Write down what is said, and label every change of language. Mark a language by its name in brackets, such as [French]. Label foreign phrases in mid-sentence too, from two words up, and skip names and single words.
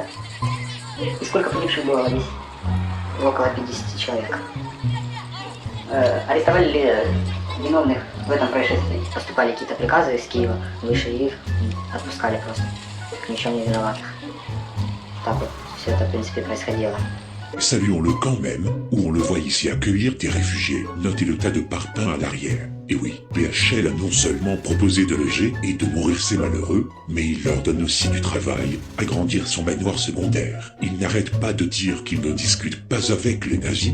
[Russian] И сколько погибших было в Одессе? Около 50 человек. Арестовали ли виновных в этом происшествии? Поступали какие-то приказы из Киева, выше их отпускали просто. Ни в чем не виноватых. Так вот все это, в принципе, происходило. [French] Saluons-le quand même, où on le voit ici accueillir des réfugiés. Notez le tas de parpaings à l'arrière. Et oui, BHL a non seulement proposé de loger et de nourrir ces malheureux, mais il leur donne aussi du travail, agrandir son manoir secondaire. Il n'arrête pas de dire qu'il ne discute pas avec les nazis.